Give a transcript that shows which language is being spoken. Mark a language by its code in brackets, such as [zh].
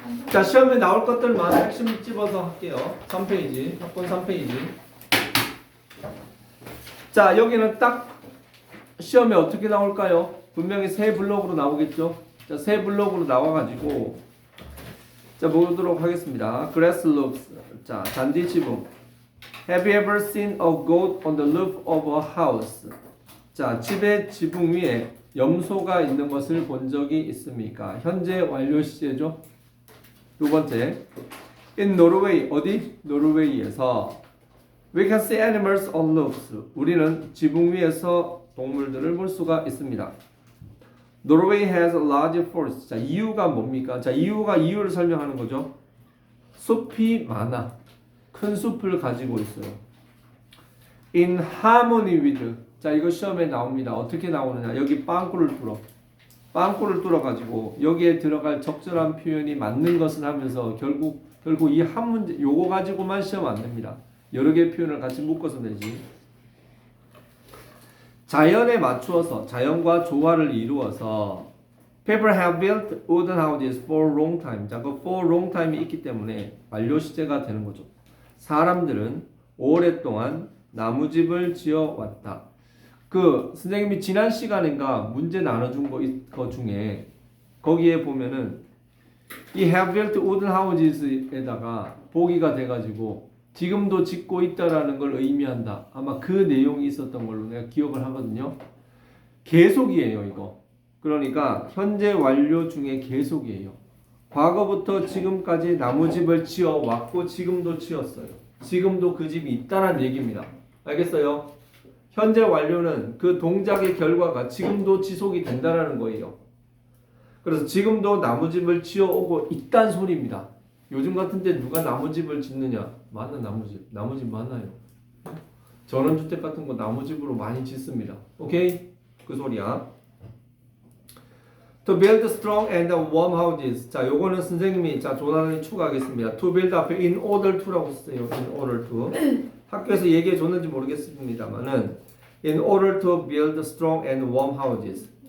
[ko] 자, 시험에 나올 것들만 핵심 집어서 할게요. 3페이지, 합본 3페이지. 자, 여기는 딱 시험에 어떻게 나올까요? 분명히 세 블록으로 나오겠죠? 자, 세 블록으로 나와가지고 자, 보도록 하겠습니다. [en] Grass loops. [ko] 자, 잔디 지붕. [en] Have you ever seen a goat on the roof of a house? [ko] 자, 집의 지붕 위에 염소가 있는 것을 본 적이 있습니까? 현재 완료 시제죠. 두 번째. [en] In Norway. [ko] 어디? 노르웨이에서 [en] We can see animals on roofs. [ko] 우리는 지붕 위에서 동물들을 볼 수가 있습니다. [en] Norway has a large forest. [ko] 자, 이유가 뭡니까? 자, 이유를 설명하는 거죠. 숲이 많아. 큰 숲을 가지고 있어요. [en] In harmony with. [ko] 자, 이거 시험에 나옵니다. 어떻게 나오느냐? 여기 빵꾸를 뚫어 가지고 여기에 들어갈 적절한 표현이 맞는 것은 하면서 결국 이 한 문제 요거 가지고만 시험 안 됩니다. 여러 개의 표현을 같이 묶어서 내지. 자연에 맞추어서 자연과 조화를 이루어서 [en] People have built wooden houses for a long time. [ko] 자, 그 [en] for a long time [ko] 이 있기 때문에 완료 시제가 되는 거죠. 사람들은 오랫동안 나무집을 지어왔다. 그 선생님이 지난 시간인가 문제 나눠준 거 중에 거기에 보면은 이 [en] have built wooden houses [ko] 에다가 보기가 돼가지고 지금도 짓고 있다라는 걸 의미한다. 아마 그 내용이 있었던 걸로 내가 기억을 하거든요. 계속이에요, 이거. 그러니까 현재 완료 중에 계속이에요. 과거부터 지금까지 나무집을 지어왔고 지금도 지었어요. 지금도 그 집이 있다는 얘기입니다. 알겠어요? 현재 완료는 그 동작의 결과가 지금도 지속이 된다는 거예요. 그래서 지금도 나무집을 지어오고 있다는 소리입니다. 요즘 같은 때 누가 나무집을 짓느냐? 많은 나무집 많아요. 전원주택 같은 거 나무집으로 많이 짓습니다. 오케이? 그 소리야. [en] To build strong and warm houses. [ko] 자, 요거는 선생님이 조단원이 추가하겠습니다. [en] To build 앞에 in order to라고 써요. In order to. [ko] 학교에서 얘기해 줬는지 모르겠습니다만은 [en] in order to build strong and warm houses.